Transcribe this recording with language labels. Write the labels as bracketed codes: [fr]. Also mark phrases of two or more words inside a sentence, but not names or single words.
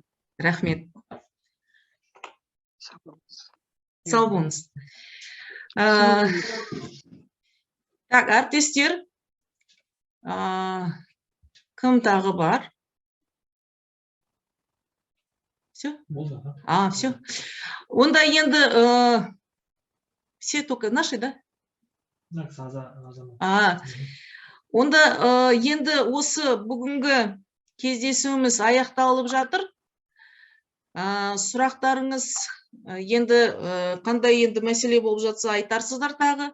[kk] Рахмет. Сау болыңыз. Так, әріптестер, кім тағы бар? [ru] Все? Все. [kk] Онда енді [ru] все только наши, да? [kk] Онда енді осы бүгінгі кездесуіміз аяқталып жатыр. Сұрақтарыңыз енді қандай енді мәселе болып жатса айтарсыздар тағы.